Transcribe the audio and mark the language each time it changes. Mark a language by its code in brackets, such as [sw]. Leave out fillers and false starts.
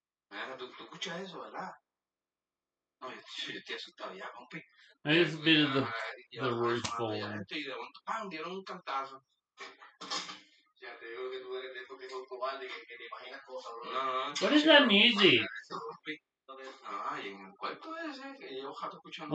[es] Mira, tú escuchas eso, ¿verdad? No, yo estoy asustado ya, compi. [en] There's a bit of the roof falling. [es] Y de momento, ¡pam! Dieron un cantazo. Ya te digo que tú eres de estos que son cobardes, que te imaginas cosas, bro. No, [en] What is that music? [es] Ay, en el cuarto ese, que llevo jato escuchando.